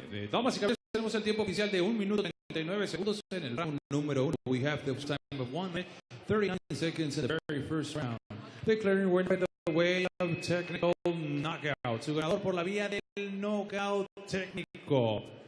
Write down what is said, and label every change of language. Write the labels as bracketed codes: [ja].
[es] Damas y caballeros, tenemos el tiempo oficial de 1 minuto 39 segundos en el round número 1. [en] We have the time of 1 minute 39 seconds in the very first round. Declaring winner by the way of technical knockout. [es] Su ganador por la vía del knockout técnico.